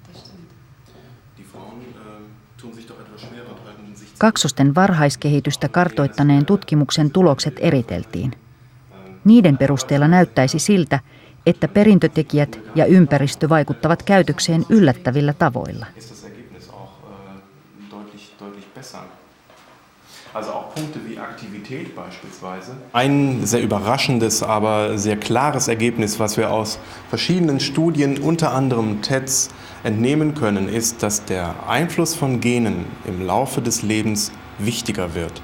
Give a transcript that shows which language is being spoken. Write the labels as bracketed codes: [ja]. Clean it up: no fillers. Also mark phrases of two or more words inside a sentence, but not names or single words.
[fi] Kaksosten varhaiskehitystä kartoittaneen tutkimuksen tulokset eriteltiin. Niiden perusteella näyttäisi siltä, että perintötekijät ja ympäristö vaikuttavat käytökseen yllättävillä tavoilla. [de] Also auch Punkte wie Aktivität beispielsweise. Ein sehr überraschendes, aber sehr klares Ergebnis, was wir aus verschiedenen Studien, unter anderem TEDs, entnehmen können, ist, dass der Einfluss von Genen im Laufe des Lebens wichtiger wird.